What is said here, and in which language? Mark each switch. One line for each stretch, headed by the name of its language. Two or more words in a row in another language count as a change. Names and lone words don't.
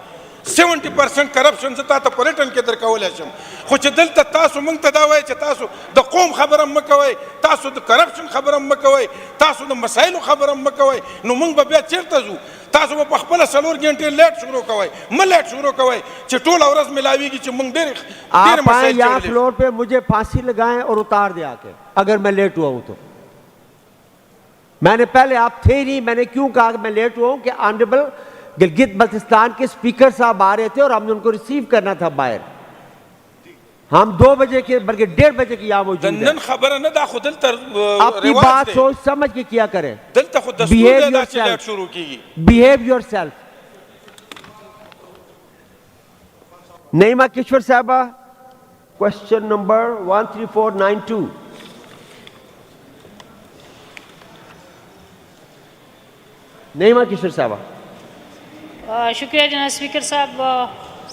Pashto: 70% کرپشن زه تا ته په ریټن کې درکولی شم, خو چې دلته تاسو موږ ته دا وایئ چې تاسو د قوم خبره مه کوئ, تاسو د کرپشن خبره مه کوئ, تاسو د مسایلو خبره مه کوئ, نو موږ به بیا چېرته ځو؟ تاسو به په خپله 4 غنټې لیټ شروع کوئ, مه لیټ شروع کوئ چې ټوله ورځ ملاویږي چې موږ ډېرې مسایل
Urdu: یہاں فلور پہ مجھے پھانسی لگائیں اور اتار دے آ کے اگر میں لیٹ ہوا ہوں تو. میں نے پہلے آپ تھے نہیں, میں نے کیوں کہا کہ میں لیٹ ہوا ہوں کہ آنریبل گلگت بلتستان کے اسپیکر صاحب آ رہے تھے اور ہم نے ان کو ریسیو کرنا تھا باہر. ہم 2 بجے کے بلکہ 1:30 بجے کی یہاں موجود ہیں.
Pashto: نن خبره نه دا خو دلته
Urdu: اپنی بات سوچ سمجھ کے کیا کریں.
Pashto: دلته خو دستور دی دا چې لیټ شروع کیږي.
English: Behave yourself.
Urdu: نعیمہ کشور صاحبہ,
English: question number
Urdu: 13492. نعیمہ کشور صاحبہ. شکریہ جناب اسپیکر صاحب.